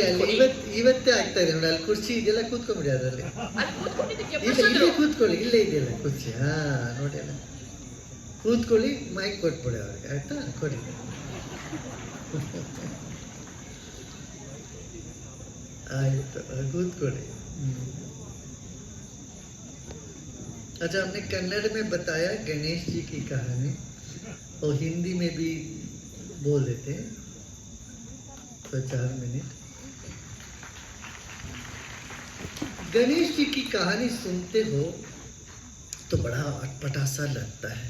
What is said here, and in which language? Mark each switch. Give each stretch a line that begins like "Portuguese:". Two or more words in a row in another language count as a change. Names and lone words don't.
Kannada: ಇವತ್ತೇ ಆಗ್ತಾ ಇದೆ ನೋಡಿ, ಅಲ್ಲಿ ಕುರ್ಚಿ ಇದೆಲ್ಲ ಕೂತ್ಕೊಂಡ್ಬಿಡಿ, ಅದರಲ್ಲಿ ಕೂತ್ಕೊಳ್ಳಿ, ಇಲ್ಲೇ ಇದೆಯಲ್ಲ ಕುರ್ಚಿ. ಹಾ ನೋಡಿ, ಅಲ್ಲ ಕೂತ್ಕೊಳ್ಳಿ, ಮೈಕ್ ಕೊಟ್ಬಿಡಿ ಅವ್ರಿಗೆ, ಆಯ್ತಾ? ಕೊಡಿ. ಆಯ್ತು, ಕೂತ್ಕೊಳ್ಳಿ.
Hindi: अच्छा, हमने कन्नड़ में बताया गणेश जी की कहानी, और हिंदी में भी बोल देते हैं, तो 4 मिनट। गणेश जी की कहानी सुनते हो तो बड़ा अटपटा सा लगता है।